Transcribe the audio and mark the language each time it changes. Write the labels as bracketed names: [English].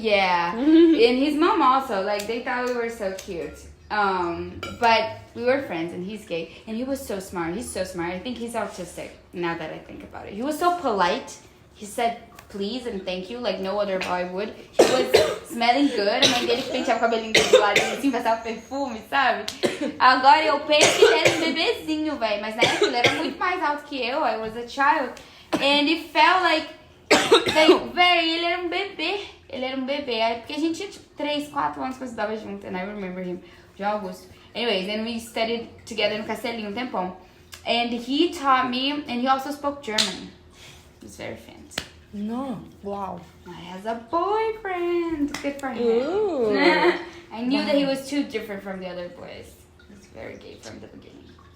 [English] And his mom also. Like, they thought we were so cute. But we were friends, and he's gay, and he was so smart. He's so smart. I think he's autistic, now that I think about it. He was so polite. He said please and thank you like no other boy would. He was smelling good. [Portuguese] A mãe dele que penteava o cabelinho dele do lado assim, passava perfume, sabe? Agora eu penso que ele era um bebezinho, velho. Mas na época ele era muito mais alto que eu. [English] I was a child. And it felt like [Portuguese] velho, ele era um bebê. Ele era um bebê. Aí, porque a gente tinha tipo 3, 4 anos que eu estudava junto. [English] And I remember him. [Portuguese] João Augusto. [English] Anyways, and we studied together [Portuguese] no Castelinho um tempão. [English] And he taught me, and he also spoke German. It was very fancy. No. Wow. Now he has a boyfriend. Good for him. Ooh. I knew that he was too different from the other boys. He was very gay from the beginning.